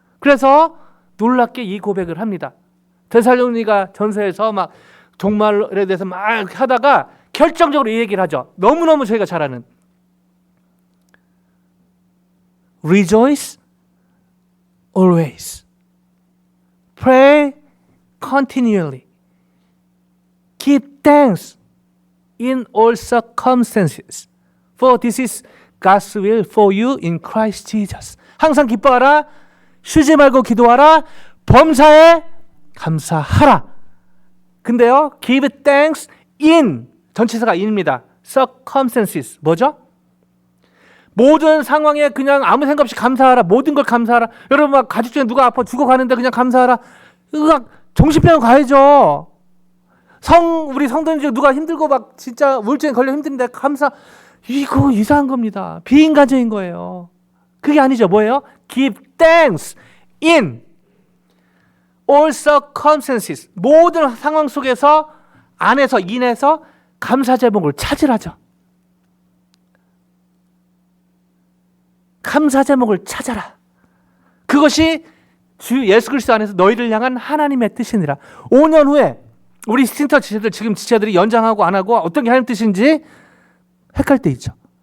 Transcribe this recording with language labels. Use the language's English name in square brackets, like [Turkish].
[Korean] 그래서 놀랍게 이 고백을 합니다. 데살로니가 전서에서 막 종말에 대해서 막 하다가 결정적으로 이 얘기를 하죠. 너무너무 저희가 잘 아는 Rejoice always. [English] Pray continually. Give thanks in all circumstances. For this is God's will for you in Christ Jesus. [Korean] 항상 기뻐하라. 쉬지 말고 기도하라. 범사에 감사하라. 근데요, give thanks in, 전치사가 in입니다. circumstances, 뭐죠? 모든 상황에 그냥 아무 생각 없이 감사하라. 모든 걸 감사하라. 여러분 막 가족 중에 누가 아파 죽어가는데 그냥 감사하라. 으악, 정신병원 가야죠. 우리 성도님 중에 누가 힘들고 막 진짜 우울증에 걸려 힘든데 이거 이상한 겁니다. 비인간적인 거예요. 그게 아니죠. 뭐예요? [English] Give thanks in all circumstances. [Korean] 모든 상황 속에서, 안에서, 인에서 감사 제목을 찾으라죠. 감사 제목을 찾아라. 그것이 주 예수 그리스도 안에서 너희를 향한 하나님의 뜻이니라. 5년 후에 우리 스팅터 지체들, 지금 지체들이 연장하고 안 하고 어떤 게 하나님 뜻인지 헷갈릴 때 있죠.